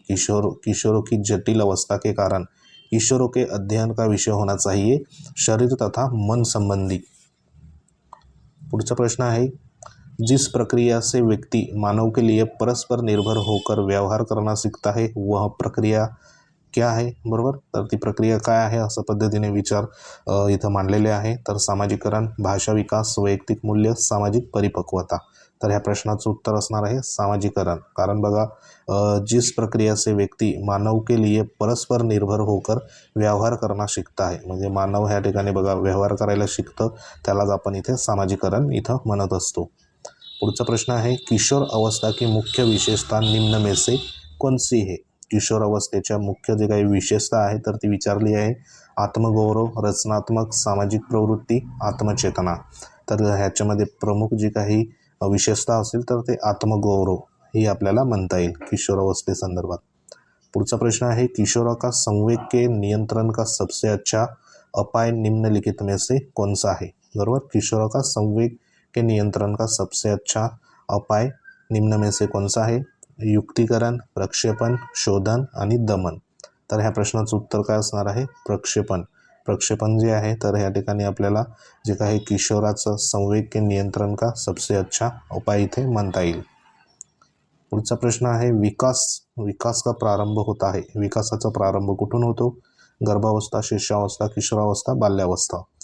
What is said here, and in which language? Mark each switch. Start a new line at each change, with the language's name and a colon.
Hindi: किशोरों की जटिल अवस्था के कारण किशोरों के अध्ययन का विषय होना चाहिए, शरीर तथा मन संबंधी.
Marathi: पुढचा प्रश्न आहे,
Hindi: जिस प्रक्रिया से व्यक्ति मानव के लिए परस्पर निर्भर होकर व्यवहार करना सीखता है वह प्रक्रिया क्या आहे, बरोबर.
Marathi: तर ती प्रक्रिया काय आहे असं पद्धतीने विचार इथं मांडलेले आहे. तर सामाजिकरण, भाषा विकास, वैयक्तिक मूल्य, सामाजिक परिपक्वता. तर ह्या प्रश्नाचं उत्तर असणार आहे सामाजिकरण. कारण बघा,
Hindi: जिस प्रक्रिया से व्यक्ती मानव के लिए परस्पर निर्भर होकर व्यवहार करना शिकता है,
Marathi: म्हणजे मानव ह्या ठिकाणी बघा व्यवहार करायला शिकतं, त्यालाच आपण इथे सामाजिकरण इथं म्हणत असतो. पुढचा प्रश्न आहे,
Hindi: किशोर अवस्था की मुख्य विशेषता निम्न में से कौन सी है.
Marathi: किशोर अवस्थेच्या मुख्य जे काही विशेषता आहे तर ती विचारली आहे. आत्मगौरव, रचनात्मक, सामाजिक प्रवृत्ती, आत्मचेतना. तर ह्याच्यामध्ये प्रमुख जी काही विशेषता असेल तर ते आत्मगौरव ही आपल्याला म्हणता येईल किशोर अवस्थेसंदर्भात. पुढचा प्रश्न आहे,
Hindi: किशोरों का संवेग के नियंत्रण का सबसे अच्छा उपाय निम्नलिखित में से कौन सा है, बरोबर. किशोरों का संवेग के नियंत्रण का सबसे अच्छा उपाय निम्न में से कौन सा है, युक्तिकरण, प्रक्षेपण, शोधन आणि दमन.
Marathi: तर ह्या प्रश्नाचं उत्तर काय असणार आहे, प्रक्षेपण जे आहे तर ह्या ठिकाणी आपल्याला जे काही किशोराचं
Hindi: संवेग के नियंत्रण का सबसे अच्छा उपाय
Marathi: इथे म्हणता येईल. पुढचा प्रश्न आहे,
Hindi: विकास का प्रारंभ होता है.
Marathi: विकासाचा प्रारंभ कुठून होतो, गर्भावस्था, शिशुअवस्था, किशोरावस्था, बाल्यावस्था.